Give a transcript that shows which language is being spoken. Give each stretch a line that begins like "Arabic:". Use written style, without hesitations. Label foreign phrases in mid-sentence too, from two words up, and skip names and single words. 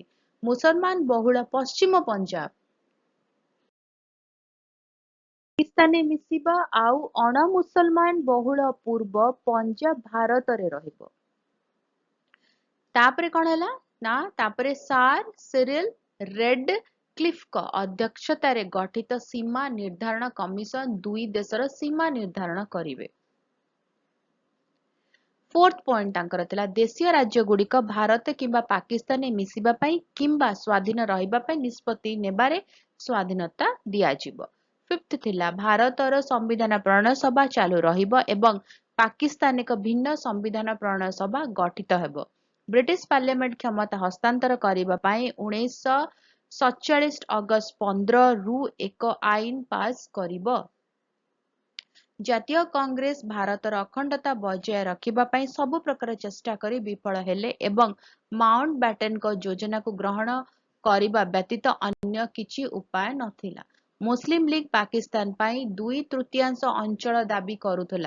Odia: ମୁସଲମାନ ବହୁଳ ପଶ୍ଚିମ ପଞ୍ଜାବ ପାକିସ୍ତାନରେ ମିଶିବା ଆଉ ଅଣ ମୁସଲମାନ ବହୁଳ ପୂର୍ବ ପଞ୍ଜାବ ଭାରତରେ ରହିବ। ତାପରେ କଣ ହେଲା ନା ତାପରେ ସାର୍ ସିରିଲ ରେଡକ୍ଲିଫଙ୍କ ଅଧ୍ୟକ୍ଷତାରେ ଗଠିତ ସୀମା ନିର୍ଦ୍ଧାରଣ କମିଶନ ଦୁଇ ଦେଶର ସୀମା ନିର୍ଦ୍ଧାରଣ କରିବେ।
English: fourth point
Odia: ତାଙ୍କର ଥିଲା ଦେଶୀୟ ରାଜ୍ୟ ଗୁଡ଼ିକ ଭାରତ କିମ୍ବା ପାକିସ୍ତାନ ମିଶିବା ପାଇଁ କିମ୍ବା ସ୍ୱାଧୀନ ରହିବା ପାଇଁ ନିଷ୍ପତ୍ତି ନେବାରେ ସ୍ୱାଧୀନତା ଦିଆଯିବ। फिफ्थ ଥିଲା ଭାରତର ସମ୍ବିଧାନ ପ୍ରଣୟନ ସଭା ଚାଲୁ ରହିବ ଏବଂ ପାକିସ୍ତାନ ଏକ ଭିନ୍ନ ସମ୍ବିଧାନ ପ୍ରଣୟନ ସଭା ଗଠିତ ହେବ। ब्रिटिश पार्लियामेंट କ୍ଷମତା ହସ୍ତାନ୍ତର କରିବା ପାଇଁ 1947 ଅଗଷ୍ଟ 15 ରୁ ଏକ ଆଇନ ପାସ କରିବ। ଜାତୀୟ କଂଗ୍ରେସ ଭାରତର ଅଖଣ୍ଡତା ବଜାୟ ରଖିବା ପାଇଁ ସବୁ ପ୍ରକାର ଚେଷ୍ଟା କରି ବିଫଳ ହେଲେ ଏବଂ ମାଉଣ୍ଟ ବ୍ୟାଟେନଙ୍କ ଯୋଜନାକୁ ଗ୍ରହଣ କରିବା ବ୍ୟତୀତ ଅନ୍ୟ କିଛି ଉପାୟ ନଥିଲା। ମୁସଲିମ ଲିଗ ପାକିସ୍ତାନ ପାଇଁ 2/3 ଅଞ୍ଚଳ ଦାବି କରୁଥିଲା।